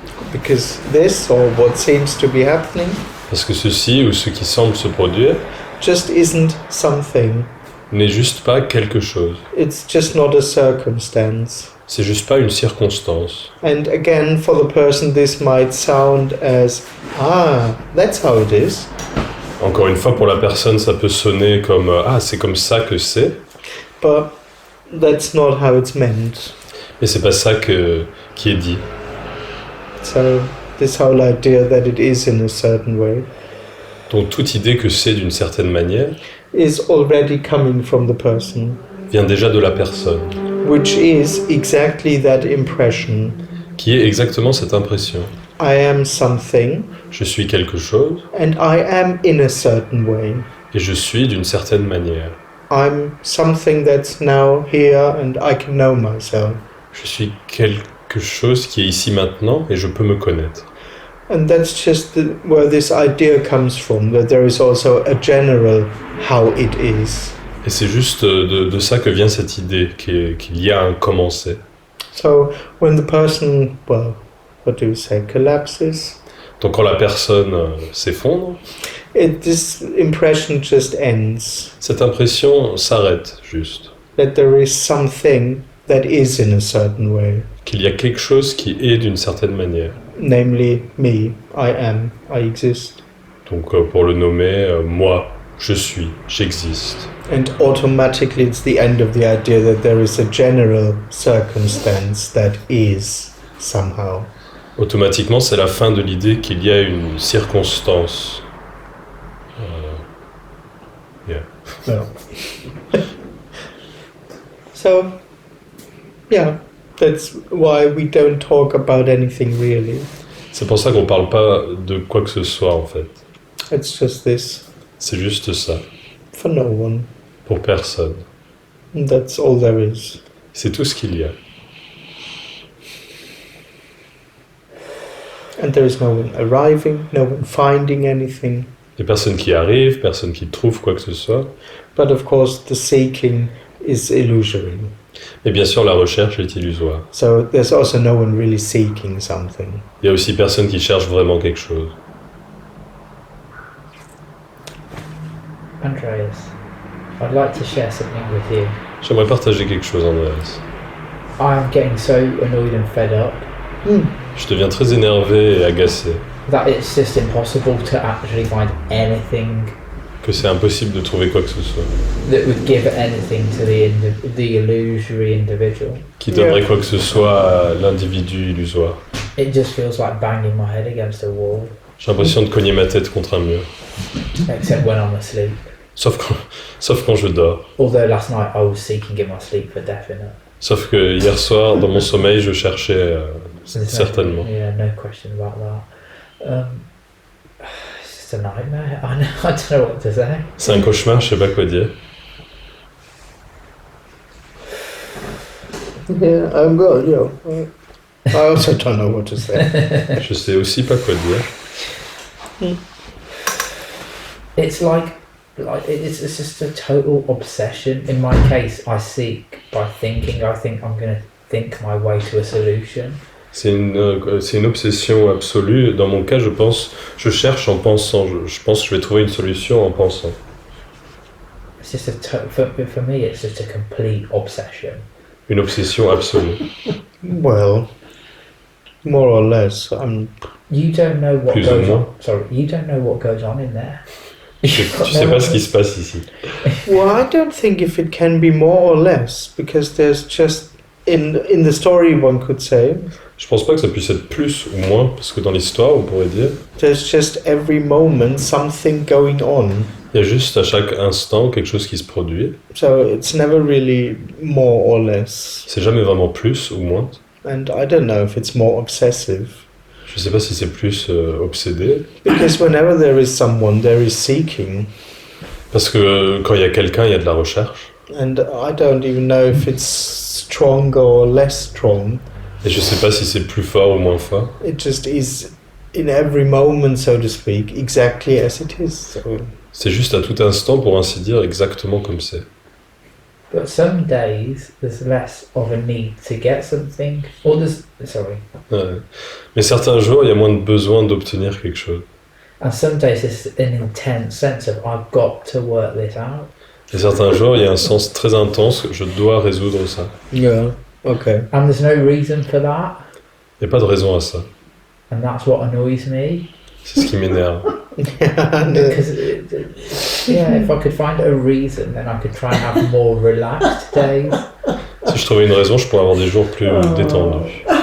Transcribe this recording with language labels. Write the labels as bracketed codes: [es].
[en] Because this, or what seems to be happening, [fr] Parce que ceci ou ce qui semble se produire [en] just isn't something. [fr] n'est juste pas quelque chose. [en] It's just not a circumstance. [fr] C'est juste pas une circonstance. [en] And again, for the person, this might sound as, that's how it is. [fr] Encore une fois, pour la personne, ça peut sonner comme c'est comme ça que c'est. [en] But that's not how it's meant. [fr] Mais c'est pas ça qui est dit. [en] So this whole idea that it is in a certain way [fr] Donc toute idée que c'est d'une certaine manière [en] is already coming from the person, [fr] vient déjà de la personne, [en] which is exactly that impression. [fr] qui est exactement cette impression. [en] I am something, [fr] Je suis quelque chose [en] and I am in a certain way. [fr] et je suis d'une certaine manière. [en] I'm something that's now here and I can know myself. [fr] Je suis quelque chose qui est ici maintenant et je peux me connaître. [en] And that's just where this idea comes from, that there is also a general how it is. [fr] Et c'est juste de ça que vient cette idée, qu'il y a un comment c'est. [en] So when the person, well, what do you say, collapses, [fr] Donc quand la personne s'effondre, [en] this impression just ends. [fr] cette impression s'arrête juste. [en] That there is something that is in a certain way. [fr] Qu'il y a quelque chose qui est d'une certaine manière. [en] Namely, me, I am, I exist. [fr] Donc pour le nommer, moi, je suis, j'existe. [en] And automatically it's the end of the idea that there is a general circumstance that is somehow. [fr] Automatiquement, c'est la fin de l'idée qu'il y a une circonstance. [en] No. So, yeah, that's why we don't talk about anything really. [fr] C'est pour ça qu'on parle pas de quoi que ce soit en fait. [en] It's just this. [fr] C'est juste ça, [en] For no one. [fr] pour personne. [en] And that's all there is. [fr] C'est tout ce qu'il y a. [en] And there is no one arriving, no one finding anything. [fr] Il y a personne qui arrive, personne qui trouve quoi que ce soit. [en] But of course the seeking is illusory. [fr] Et bien sûr, la recherche est illusoire. [en] So there's also no one really seeking something. [fr] Il y a aussi personne qui cherche vraiment quelque chose. [en] Andreas, I'd like to share something with you. [fr] J'aimerais partager quelque chose, Andreas. [en] I am getting so annoyed and fed up [fr] Je deviens très énervé et agacé. [en] that it's just impossible to actually find anything [fr] Que c'est impossible de trouver quoi que ce soit. [en] that would give anything to the illusory individual. [fr] Qui donnerait quoi que ce soit à l'individu illusoire. [en] It just feels like banging my head against a wall, [fr] J'ai l'impression de cogner ma tête contre un mur. [en] except when I'm asleep. [fr] Sauf quand je dors. [en] Although last night I was seeking in my sleep for definite. [fr] Sauf que hier soir, dans mon sommeil, je cherchais certainement. [en] Yeah, no question about that. It's just a nightmare. I don't know what to say. [fr] C'est un cauchemar, je sais pas quoi dire. [en] Yeah, well, I also don't know what to say. [fr] Je sais aussi pas quoi dire. [en] It's like it's just a total obsession. In my case, I seek by thinking. I think I'm going to think my way to a solution. [fr] C'est une obsession absolue. Dans mon cas, je cherche en pensant. Je pense que je vais trouver une solution en pensant. [en] It's just for me, it's just a complete obsession. [fr] Une obsession absolue. [en] Well, more or less. You don't know what [fr] Plus ou [en] goes [fr] moins. [en] on. Sorry, you don't know what goes on in there. [fr] Tu sais pas ce qui se passe ici. [en] Well, I don't think if it can be more or less, because there's just in the story one could say. [fr] Je pense pas que ça puisse être plus ou moins, parce que dans l'histoire, on pourrait dire, [en] There's just every moment something going on. [fr] il y a juste à chaque instant quelque chose qui se produit. [en] So it's never really more or less. [fr] C'est jamais vraiment plus ou moins. [en] And I don't know if it's more obsessive. [fr] Je sais pas si c'est plus obsédé, [en] Because whenever there is someone, there is seeking. [fr] parce que quand il y a quelqu'un, il y a de la recherche. [en] And I don't even know if it's stronger or less strong. [fr] Et je sais pas si c'est plus fort ou moins fort. [en] It just is in every moment, so to speak, exactly as it is. So. [fr] C'est juste à tout instant, pour ainsi dire, exactement comme c'est. [en] But some days there's less of a need to get something, or [fr] Ouais. Mais certains jours, il y a moins de besoin d'obtenir quelque chose. [en] and some days there's an intense sense of I've got to work this out. [fr] Et certains jours, il y a un sens très intense, je dois résoudre ça. [en] Yeah, okay. And there's no reason for that, [fr] Il n'y a pas de raison à ça. [en] and that's what annoys me. [fr] C'est ce qui m'énerve. [en] Because if I could find a reason, then I could try and have more relaxed days. [fr] Si je trouvais une raison, je pourrais avoir des jours plus détendus.